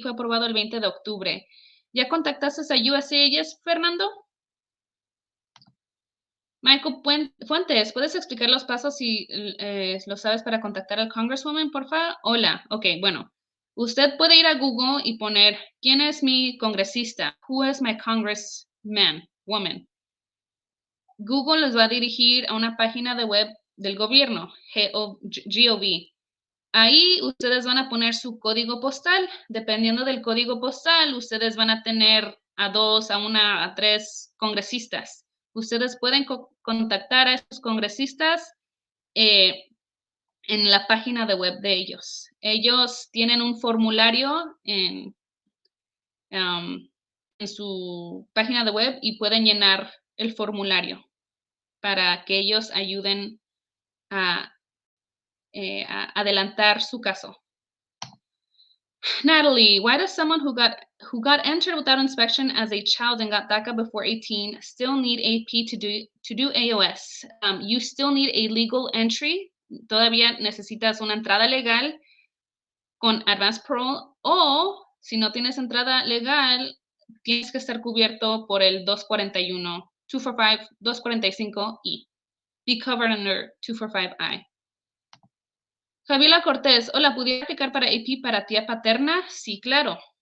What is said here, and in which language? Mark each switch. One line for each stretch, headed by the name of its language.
Spanish: Fue aprobado el 20 de octubre. ¿Ya contactaste a USCIS, Fernando? Michael Fuentes, ¿puedes explicar los pasos si lo sabes para contactar al Congresswoman, por favor? Hola, ok, bueno. Usted puede ir a Google y poner, ¿quién es mi congresista?
English: Who is my congressman, woman?
Spanish: Google les va a dirigir a una página de web del gobierno, GOV. Ahí ustedes van a poner su código postal. Dependiendo del código postal, ustedes van a tener a 2, a 1, a 3 congresistas. Ustedes pueden contactar a esos congresistas en la página de web de ellos. Ellos tienen un formulario en su página de web y pueden llenar el formulario para que ellos ayuden a adelantar su caso.
English: Natalie, why does someone who got entered without inspection as a child and got DACA before 18 still need AP to do AOS? You still need a legal entry.
Spanish: Todavía necesitas una entrada legal con Advanced Parole, o si no tienes entrada legal, tienes que estar cubierto por el 241, 245, 245E.
English: Be covered under 245I.
Spanish: Fabiola Cortés, hola, ¿pudiera aplicar para AP para tía paterna? Sí, claro.